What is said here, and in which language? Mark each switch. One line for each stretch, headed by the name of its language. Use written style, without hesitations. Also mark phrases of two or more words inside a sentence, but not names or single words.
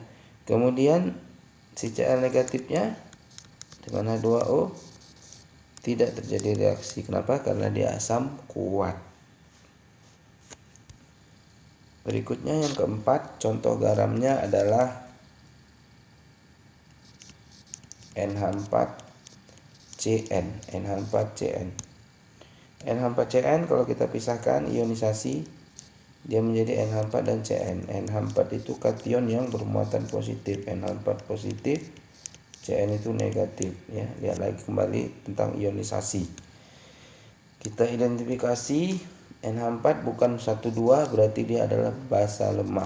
Indonesian: Kemudian si Cl negatifnya dengan H2O tidak terjadi reaksi. Kenapa? Karena dia asam kuat. Berikutnya yang keempat, contoh garamnya adalah NH4CN. NH4CN. NH4CN kalau kita pisahkan ionisasi, dia menjadi NH4 dan CN. NH4 itu kation yang bermuatan positif, NH4 positif, CN itu negatif ya. Lihat lagi kembali tentang ionisasi. Kita identifikasi NH4 bukan 1,2 berarti dia adalah basa lemah.